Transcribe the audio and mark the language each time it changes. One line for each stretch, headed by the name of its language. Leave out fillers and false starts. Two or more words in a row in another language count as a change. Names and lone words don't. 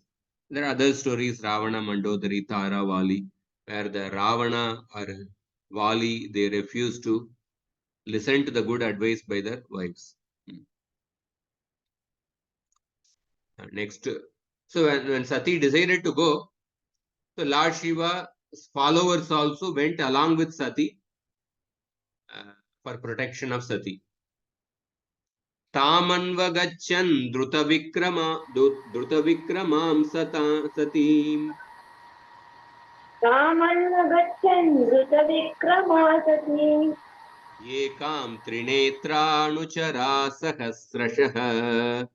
English: There are other stories, Ravana, Mandodari, Tara, Vali, where the Ravana or Vali, they refuse to listen to the good advice by their wives. Next, so when Sati decided to go, so Lord Shiva's followers also went along with Sati for protection of Sati.
Sanskrit: Tamanvagachan drutavikramam satim. Tamanvagachan drutavikrama satim. Ekam trinetranuchara sahasrashah.